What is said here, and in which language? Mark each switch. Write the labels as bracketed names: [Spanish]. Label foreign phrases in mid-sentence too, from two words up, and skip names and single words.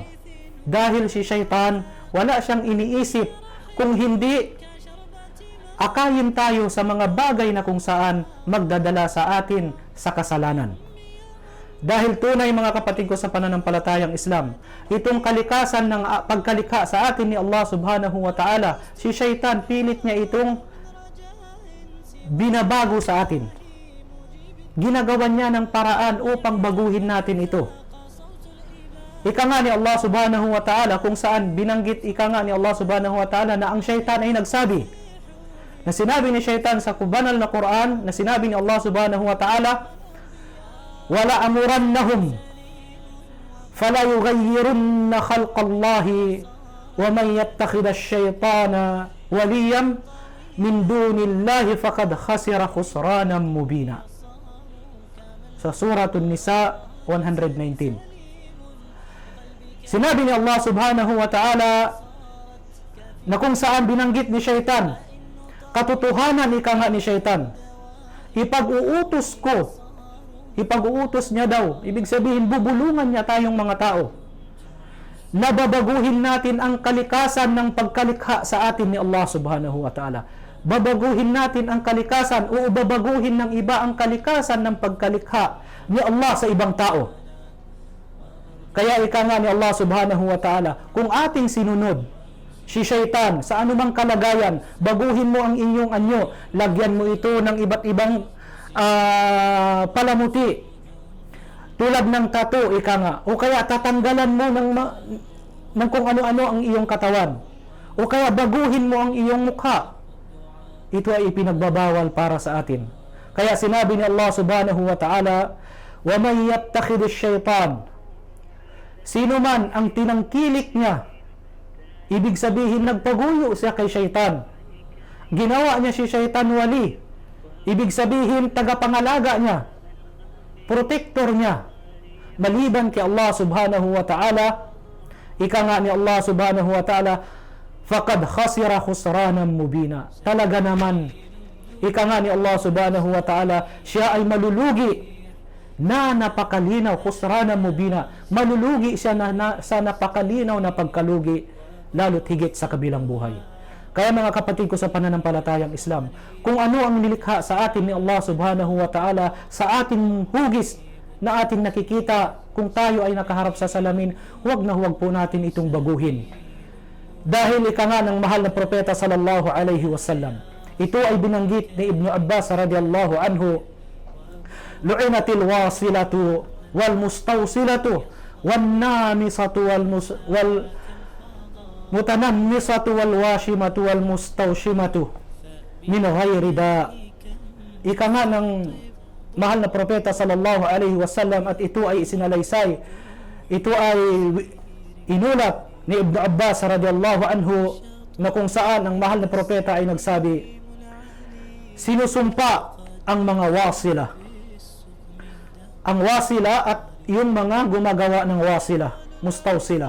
[Filipino] Dahil si Shaitan, wala siyang iniisip kung hindi akayin tayo sa mga bagay na kung saan magdadala sa atin sa kasalanan. Dahil tunay mga kapatid ko sa pananampalatayang Islam, itong kalikasan ng pagkalikha sa atin ni Allah [Arabic] سبحانه وتعالى, [Filipino] si Shaitan pilit niya itong binabago sa atin. Ginagawan niya ng paraan upang baguhin natin ito. Ika nga ni Allah [Arabic] سبحانه وتعالى, [Filipino] kung saan binanggit ika nga ni Allah [Arabic] سبحانه وتعالى [Filipino] na ang Shaitan ay nagsabi, na sinabi ni Shaitan sa banal na Quran, na sinabi ni Allah [Arabic] سبحانه وتعالى, "ولآمرنهم فليغيرن خلق الله ومن يتخذ الشيطان وليا من دون الله فقد خسر خسرانا مبينا. [Filipino] Sa Suratun Nisa 119. Sinabi ni Allah [Arabic] سبحانه وتعالى [Filipino] na kung saan binanggit ni syaitan, katotohanan ika nga ni syaitan, ipag-uutos niya daw, ibig sabihin bubulungan niya tayong mga tao, na babaguhin natin ang kalikasan ng pagkalikha sa atin ni Allah [Arabic] سبحانه وتعالى. [Filipino] Babaguhin natin ang kalikasan o babaguhin ng iba ang kalikasan ng pagkalikha ni Allah sa ibang tao. Kaya ika nga ni Allah [Arabic] سبحانه وتعالى, [Filipino] kung ating sinunod si syaitan sa anumang kalagayan, baguhin mo ang inyong anyo, lagyan mo ito ng iba't ibang palamuti, tulad ng tattoo, ika nga, o kaya tatanggalan mo ng kung ano-ano ang iyong katawan, o kaya baguhin mo ang iyong mukha. Ito ay ipinagbabawal para sa atin. Kaya sinabi ni Allah [Arabic] سبحانه وتعالى, ومن يتخذ الشيطان, [Filipino] sino man ang tinangkilik niya, ibig sabihin nagpaguyo siya kay syaitan, ginawa niya si syaitan wali, ibig sabihin tagapangalaga niya, protector niya, maliban kay Allah [Arabic] سبحانه وتعالى, [Filipino] ika nga ni Allah [Arabic] سبحانه وتعالى, فقد خسر خسرانا مبينا. [Filipino] Talaga naman, ika nga ni Allah [Arabic] سبحانه وتعالى, [Filipino] siya ay malulugi na napakalinaw, [Arabic] خسرانا مبينا, [Filipino] malulugi siya sa napakalinaw na pagkalugi, lalo't higit sa kabilang buhay. Kaya mga kapatid ko sa pananampalatayang Islam, kung ano ang nilikha sa atin ni Allah [Arabic] سبحانه وتعالى, [Filipino] sa ating hugis na ating nakikita, kung tayo ay nakaharap sa salamin, huwag na huwag po natin itong baguhin. Dahil ika nga ng mahal na propeta [Arabic] صلى الله عليه وسلم, [Filipino] ito ay binanggit ni Ibn Abbas [Arabic] رضي الله عنه لعنت الواصلة والمستوصلة والنامصة والمتنمصة والواشمة والمستوشمة من غير داء. [Filipino] Ika nga ng mahal na propeta [Arabic] صلى الله عليه وسلم, [Filipino] at ito ay isinalaysay, ito ay inulat ni Ibn Abbas [Arabic] رضي الله عنه, [Filipino] na kung saan ang mahal na propeta ay nagsabi, sinusumpa ang mga wasila. Ang wasila at yung mga gumagawa ng wasila, mustawsila.